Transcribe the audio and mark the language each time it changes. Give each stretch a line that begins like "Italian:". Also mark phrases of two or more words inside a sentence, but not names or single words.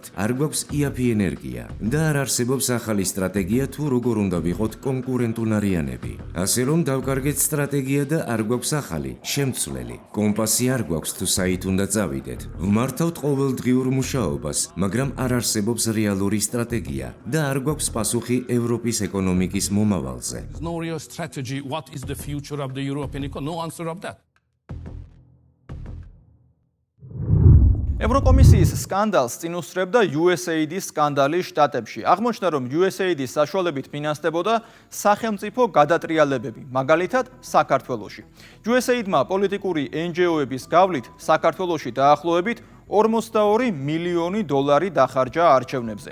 Georgian: არ გვაქვს იაფი ენერგია და არ არსებობს ახალი სტრატეგია თუ როგორ უნდა ვიყოთ კონკურენტუნარიანები. ასე რომ დავკარგეთ სტრატეგია და არ გვაქვს ახალი, შემცვლელი. კომპასი არ გვაქვს თუ საით უნდა წავიდეთ. ვმართავთ ყოველდღიურ მუშაობას, მაგრამ არ არსებობს რეალური სტრატეგია და არ გვაქვს პასუხი ევროპის ეკონომიკის მომავალზე.
English: There's no real strategy. What is the future of the European economy? No answer of that.
Georgian: ევროკომისიის სკანდალს წინ უსწრებდა USAID-ის სკანდალი შტატებში. აღმოჩნდა, რომ USAID-ის საშუალებით ფინანსდებოდა სახელმწიფო გადატრიალებები, მაგალითად საქართველოში. USAID-მა პოლიტიკური NGO-ების გავლით საქართველოში დაახლოებით 42 მილიონი დოლარი დახარჯა არჩევნებზე.